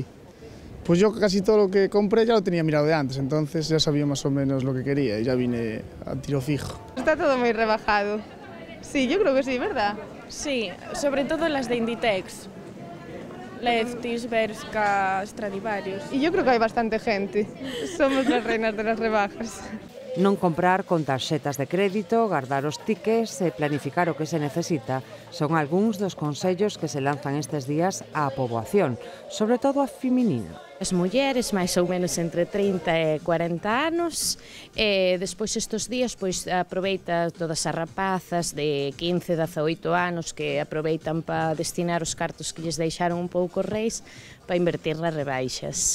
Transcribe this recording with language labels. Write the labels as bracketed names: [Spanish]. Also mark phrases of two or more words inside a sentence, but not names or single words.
[Spanish] Pues yo casi todo lo que compré ya lo tenía mirado de antes, entonces ya sabía más o menos lo que quería y ya vine a tiro fijo. Está todo muy rebajado. Sí, yo creo que sí, ¿verdad? Sí, sobre todo las de Inditex. Lefties, Bershka, Stradivarius. Y yo creo que hay bastante gente. Somos las reinas de las rebajas. [Galician] Non comprar con tarxetas de crédito, guardar os tickets e planificar o que se necesita son algúns dos consellos que se lanzan estes días á poboación, sobre todo a feminina. As mulleres máis ou menos entre 30 e 40 anos, e despois estes días pois aproveita todas as rapazas de 15, 18 anos que aproveitan para destinar os cartos que lles deixaron un pouco reis para invertir nas rebaixas.